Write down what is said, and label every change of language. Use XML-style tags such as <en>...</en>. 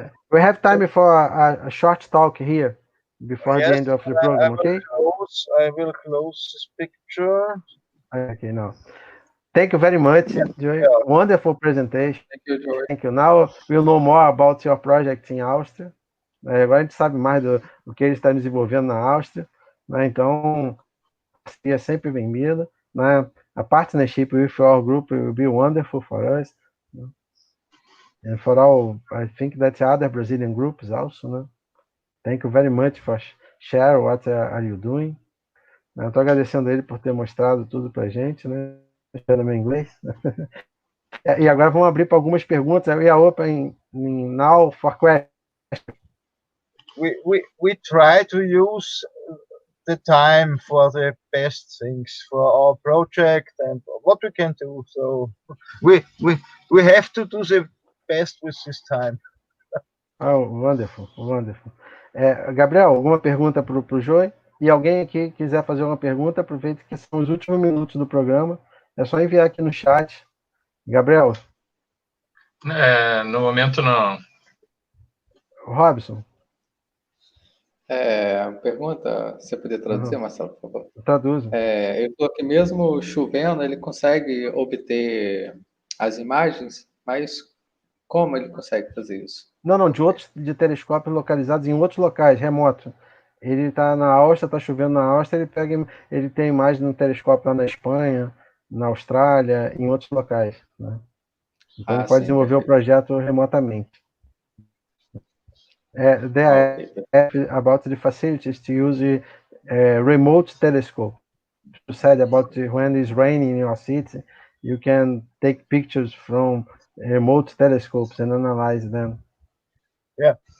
<en>we have time for a short talk here before the end of the program. Okay. I will close this picture. Okay, now. Thank you very much, Joey. Yeah. Wonderful presentation. Thank you, Joey. Thank you. Now we'll know more about your project in Áustria.</en> <pt>Agora a gente sabe mais do que eles estão desenvolvendo na Áustria. Né? Então, é sempre bem-vinda. Né?</pt> <en>A partnership with your group will be wonderful for us.</en> <pt>Né?</pt> <en>And for all, I think that other Brazilian groups also.</en> <pt>Né?</pt> <en>Thank you very much for share what are you doing.</en> <pt>Eu estou agradecendo a ele por ter mostrado tudo para a gente, né? Espero meu inglês. E agora vamos abrir para algumas perguntas.</pt> <en>We are open now for questions. We try to use the time for the best things for our project and what we can do. So we have to do the best with this time. Oh, wonderful, wonderful.</en> <pt>Gabriel, alguma pergunta para o Joey? E alguém aqui quiser fazer uma pergunta, aproveite que são os últimos minutos do programa. É só enviar aqui no chat. Gabriel? No momento, não. Robson? Pergunta, você poderia traduzir, Marcelo, por favor? Traduzo. Eu estou aqui mesmo chovendo, ele consegue obter as imagens, mas como ele consegue fazer isso? Não, de telescópios localizados em outros locais, remotos. Ele está na Áustria, está chovendo na Áustria, ele tem imagem no telescópio lá na Espanha, na Austrália, em outros locais, né? Então ele pode desenvolver o projeto remotamente.</pt> <en>They are about the facilities to use a remote telescope. You said about when it's raining in your city, you can take pictures from remote telescopes and analyze them. Yeah.</en>